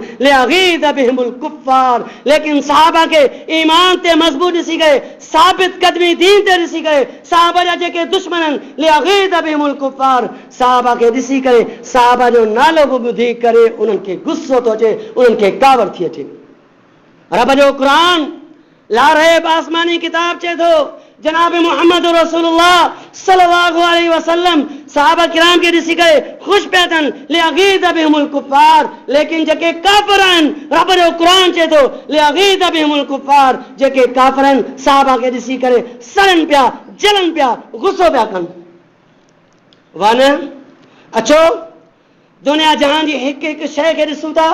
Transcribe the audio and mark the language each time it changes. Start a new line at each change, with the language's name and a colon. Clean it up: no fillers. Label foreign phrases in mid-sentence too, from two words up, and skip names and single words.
Arabic: ليغيظ بهم الكفار,
Sindhi: लेकिन सहाबा खे ईमान ते मज़बूत ॾिसी करे, साबित कदमी दीन ते ॾिसी करे, सहाबा जा जेके दुश्मन आहिनि,
Arabic: ليغيظ بهم الكفار,
Sindhi: सहाबा खे ॾिसी करे, सहाबा जो नालो बि ॿुधी करे उन्हनि खे गुस्सो थो अचे, उन्हनि खे कावर थी अचे। रब जो क़ुरान लारैब आसमानी किताब चए थो, जनाब मुहम्मद रसूलुल्लाह
Arabic: صلى الله عليه وسلم
Sindhi: सहाबा किराम खे ॾिसी करे ख़ुशि पिया थियनि।
Arabic: ليغيظ بهم الكفار,
Sindhi: लेकिन जेके काफ़िर आहिनि, रब जो क़ुरान चए थो
Arabic: ليغيظ بهم الكفار,
Sindhi: जेके काफ़िर आहिनि सहाबा खे ॾिसी करे सड़नि पिया, जलनि पिया, गुस्सो पिया कनि। वन अचो दुनिया जहान जी हिकु हिकु शइ खे ॾिसूं था।